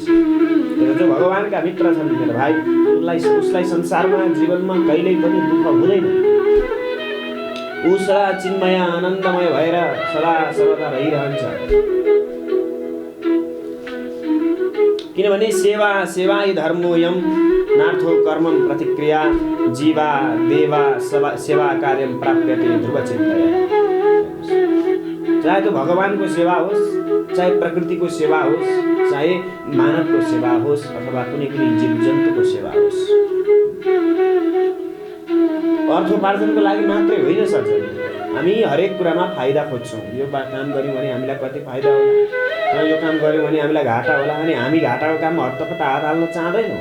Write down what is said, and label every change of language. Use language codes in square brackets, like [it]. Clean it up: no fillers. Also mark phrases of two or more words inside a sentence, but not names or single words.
[ne] जो भगवानका मित्र छन् मेरो भाइ, उसलाई संसारमा जीवनमा कहिल्यै पनि दुःख हुँदैन। ऊ सदा चिन्मय आनन्दमय भएर सदा सर्वदा रहिरहन्छ। [sa] किनभने सेवा सेवाई धर्मोयम नार्थो कर्मम प्रतिक्रिया जीवा देवा सेवा कार्यम प्राप्यते ध्रुवचिन्तया। [ne] चाहे त्यो भगवानको सेवा होस्, चाहे प्रकृतिको सेवा होस्, चाहे मानवको सेवा होस् अथवा कुनै पनि जीव जन्तुको सेवा होस्, अर्थोपार्जनको लागि मात्रै होइन सज्जन। हामी हरेक कुरामा फाइदा खोज्छौँ। यो काम गऱ्यौँ भने हामीलाई कति फाइदा होला, यो काम गऱ्यौँ भने हामीलाई घाटा होला, अनि हामी घाटाको काममा हत्तपत्त हात हाल्न चाहँदैनौँ।